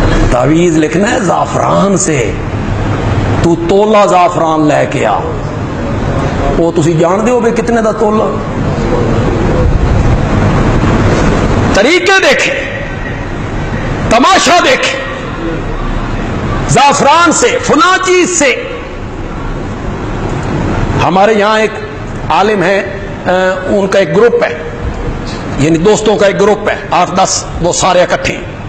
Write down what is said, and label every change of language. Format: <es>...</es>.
<ur>تعویذ لکھنا ہے زعفران سے، تو تولا زعفران لے کے آ.</ur> <pa>وہ تسی جان دے ہو بے کتنے دا تولا.</pa> <ur>طریقے دیکھیں، تماشا دیکھیں. زعفران سے، فلاں چیز سے. ہمارے یہاں ایک عالم ہے، ان کا ایک گروپ ہے، یعنی دوستوں کا ایک گروپ ہے، 8-10، وہ سارے اکٹھے ہیں.</ur>